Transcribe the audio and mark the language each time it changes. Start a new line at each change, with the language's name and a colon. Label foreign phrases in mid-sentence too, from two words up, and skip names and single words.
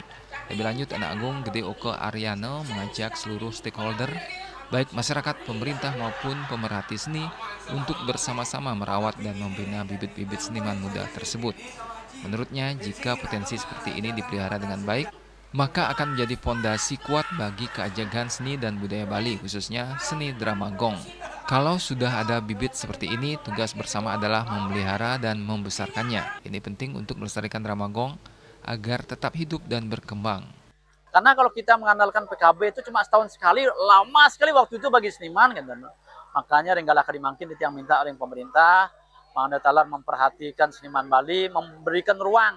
Indonesian: Lebih lanjut, Anak Agung Gede Oke Aryano mengajak seluruh stakeholder, baik masyarakat, pemerintah maupun pemerhati seni, untuk bersama-sama merawat dan membina bibit-bibit seniman muda tersebut. Menurutnya, jika potensi seperti ini dipelihara dengan baik, maka akan menjadi fondasi kuat bagi keajagan seni dan budaya Bali, khususnya seni drama gong. Kalau sudah ada bibit seperti ini, tugas bersama adalah memelihara dan membesarkannya. Ini penting untuk melestarikan drama gong agar tetap hidup dan berkembang. Karena kalau kita mengandalkan PKB itu cuma setahun sekali, lama sekali waktu itu bagi seniman kan. Makanya Renggala Kadimangkin itu yang minta oleh pemerintah, Mangandatalar memperhatikan seniman Bali, memberikan ruang.